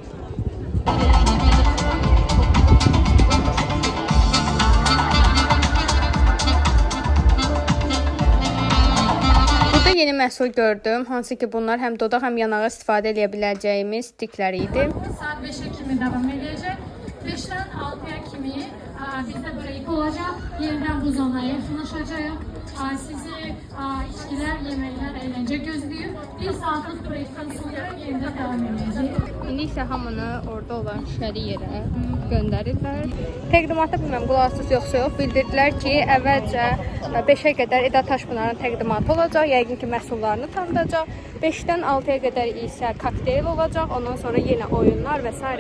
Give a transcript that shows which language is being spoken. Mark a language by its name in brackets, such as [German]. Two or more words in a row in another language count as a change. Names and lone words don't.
[Azerbaijani] Burada yeni məhsul gördüm. Hansı ki bunlar həm dodaq, həm yanağa istifadə edə biləcəyimiz stiklər idi. [Turkish] Saat 5'e kimi devam edecek. 5'ten 6'ya kimi bizde break olacak. Yeniden bu zonaya yakınlaşacağız. Sizi içkiler, yemekler, eğlence gözlüyor. Bir saatlik break'ten sonra yeniden devam edeceğiz. [Azerbaijani] İndi isə hamını orada olan şəri yerə göndərirlər. Təqdimatda bilməm, qulaqsız yoxsa yox, bildirdilər ki, əvvəlcə 5-ə qədər Eda Taşpınarın təqdimatı olacaq, yəqin ki məhsullarını tanıdacaq. 5-dən 6-ya qədər isə kokteyl olacaq, ondan sonra yenə oyunlar və s.